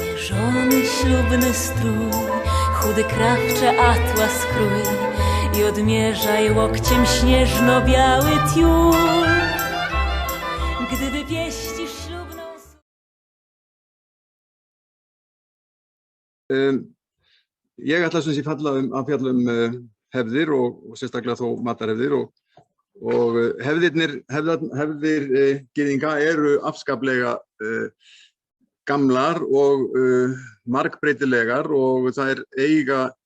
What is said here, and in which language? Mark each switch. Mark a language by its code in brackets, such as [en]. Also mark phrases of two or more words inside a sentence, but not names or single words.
[pl] Ułożony ślubny strój, chudy krawcze atlas krój i odmierzaj łokciem śnieżno-biały tiul. Gdy wypieścisz ślubną... [is] Ég ætla sem sé að fjalla hefðir og sérstaklega þó matarhefðir og hefðir gyðinga eru afskaplega gamlar og margbreytilegar og þær eiga